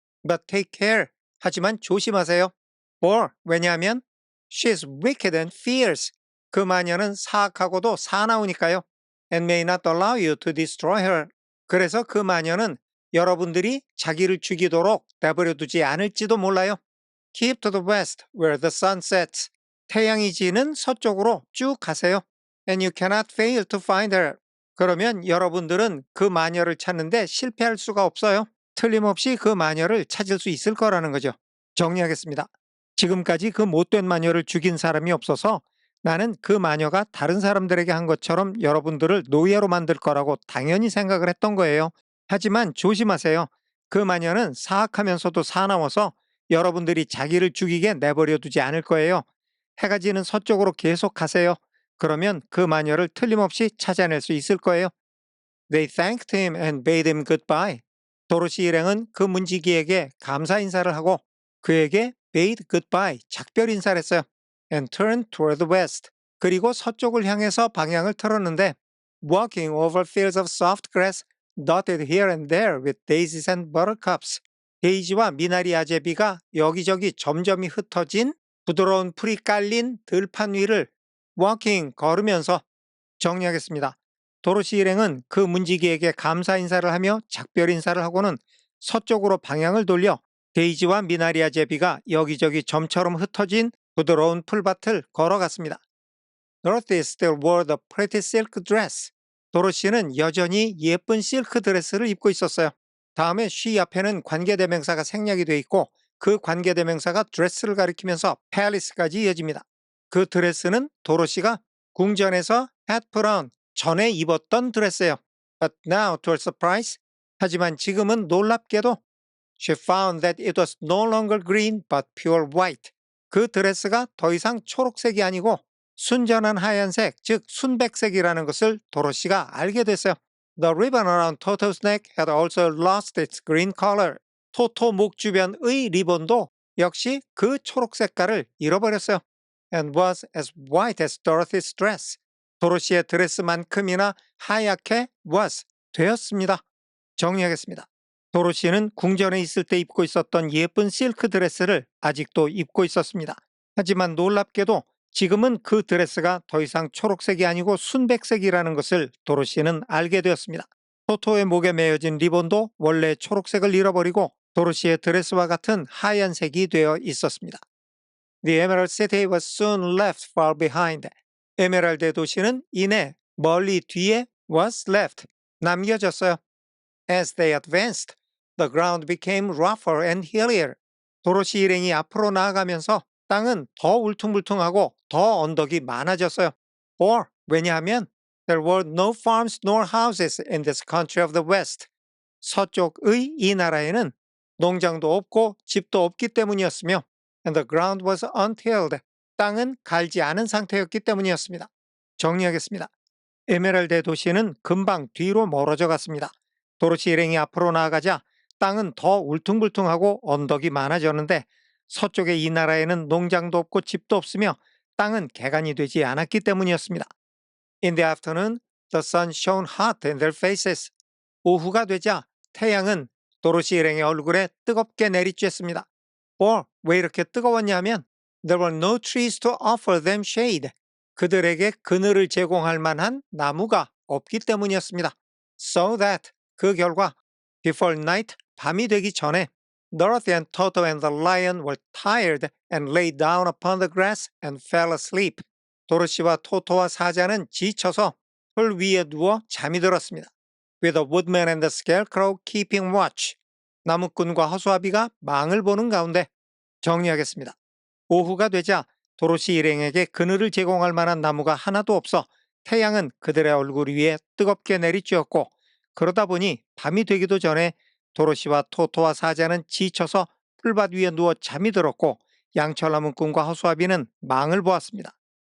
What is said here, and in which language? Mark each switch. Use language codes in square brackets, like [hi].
[en] But take care. [ko] 하지만 조심하세요. [en] For, [ko] 왜냐하면 [en] She's wicked and fierce. [ko] 그 마녀는 사악하고도 사나우니까요. [en] And may not allow you to destroy her. [ko] 그래서 그 마녀는 여러분들이 자기를 죽이도록 내버려 두지 않을지도 몰라요. [en] Keep to the west where the sun sets. [ko] 태양이 지는 서쪽으로 쭉 가세요. [en] And you cannot fail to find her. [ko] 그러면 여러분들은 그 마녀를 찾는데 실패할 수가 없어요. 틀림없이 그 마녀를 찾을 수 있을 거라는 거죠. 정리하겠습니다. 지금까지 그 못된 마녀를 죽인 사람이 없어서 나는 그 마녀가 다른 사람들에게 한 것처럼 여러분들을 노예로 만들 거라고 당연히 생각을 했던 거예요. 하지만 조심하세요. 그 마녀는 사악하면서도 사나워서 여러분들이 자기를 죽이게 내버려 두지 않을 거예요. 해가 지는 서쪽으로 계속 가세요. 그러면 그 마녀를 틀림없이 찾아낼 수 있을 거예요. [en] They thanked him and bade him goodbye. [ko] 도로시 일행은 그 문지기에게 감사 인사를 하고 그에게 [en] bade goodbye, [ko] 작별 인사를 했어요. [en] And turned toward the west. [ko] 그리고 서쪽을 향해서 방향을 틀었는데 [en] walking over fields of soft grass dotted here and there with daisies and buttercups. [ko] 데이지와 미나리 아제비가 여기저기 점점이 흩어진 부드러운 풀이 깔린 들판 위를 walking 걸으면서 정리하겠습니다. 도로시 일행은 그 문지기에게 감사 인사를 하며 작별 인사를 하고는 서쪽으로 방향을 돌려 데이지와 미나리아 제비가 여기저기 점처럼 흩어진 부드러운 풀밭을 걸어갔습니다. [en] Dorothy still wore the pretty silk dress. [ko] 도로시는 여전히 예쁜 실크 드레스를 입고 있었어요. 다음에 she 앞에는 관계대명사가 생략이 돼 있고 그 관계대명사가 드레스를 가리키면서 palace까지 이어집니다. 그 드레스는 도로시가 궁전에서 [en] had put on, [ko] 전에 입었던 드레스예요. [en] But now, to her surprise, [ko] 하지만 지금은 놀랍게도 [en] she found that it was no longer green but pure white. [ko] 그 드레스가 더 이상 초록색이 아니고 순전한 하얀색, 즉 순백색이라는 것을 도로시가 알게 됐어요. [en] The ribbon around Toto's neck had also lost its green color. [ko] 토토 목 주변의 리본도 역시 그 초록 색깔을 잃어버렸어요. [en] And was as white as Dorothy's dress. [ko] 도로시의 드레스만큼이나 하얗게 was 되었습니다. 정리하겠습니다. 도로시는 궁전에 있을 때 입고 있었던 예쁜 실크 드레스를 아직도 입고 있었습니다. 하지만 놀랍게도 지금은 그 드레스가 더 이상 초록색이 아니고 순백색이라는 것을 도로시는 알게 되었습니다. 토토의 목에 매어진 리본도 원래 초록색을 잃어버리고 도로시의 드레스와 같은 하얀색이 되어 있었습니다. [en] The Emerald City was soon left far behind. [ko] 에메랄드 도시는 이내 멀리 뒤에 [en] was left, [ko] 남겨졌어요. [en] As they advanced, the ground became rougher and hillier. [ko] 도로시 일행이 앞으로 나아가면서 땅은 더 울퉁불퉁하고 더 언덕이 많아졌어요. [en] For, [ko] 왜냐하면 [en] there were no farms nor houses in this country of the West. [ko] 서쪽의 이 나라에는 농장도 없고 집도 없기 때문이었으며 [en] and the ground was untilled. [ko] 땅은 갈지 않은 상태였기 때문이었습니다. 정리하겠습니다. 에메랄드 도시는 금방 뒤로 멀어져 갔습니다. 도로시 일행이 앞으로 나아가자 땅은 더 울퉁불퉁하고 언덕이 많아졌는데 서쪽의 이 나라에는 농장도 없고 집도 없으며 땅은 개간이 되지 않았기 때문이었습니다. [en] In the afternoon, the sun shone hot in their faces. [ko] 오후가 되자 태양은 도로시 일행의 얼굴에 뜨겁게 내리쬐습니다. [en] For, [ko] 왜 이렇게 뜨거웠냐 하면 [en] there were no trees to offer them shade. [ko] 그들에게 그늘을 제공할 만한 나무가 없기 때문이었습니다. [en] So that, [ko] 그 결과 [en] before night, [ko] 밤이 되기 전에 [en] Dorothy and Toto and the lion were tired and lay down upon the grass and fell asleep. [ko] 도로시와 토토와 사자는 지쳐서 풀 위에 누워 잠이 들었습니다. [en] With the woodman and the scarecrow keeping watch. [ko] 나무꾼과 허수아비가 망을 보는 가운데 정리하겠습니다. 오후가 되자 도로시 일행에게 그늘을 제공할 만한 나무가 하나도 없어 태양은 그들의 얼굴 위에 뜨겁게 내리쬐었고 그러다 보니 밤이 되기도 전에 도로시와 토토와 사자는 지쳐서 풀밭 위에 누워 잠이 들었고 양철나무꾼과 허수아비는 망을 보았습니다.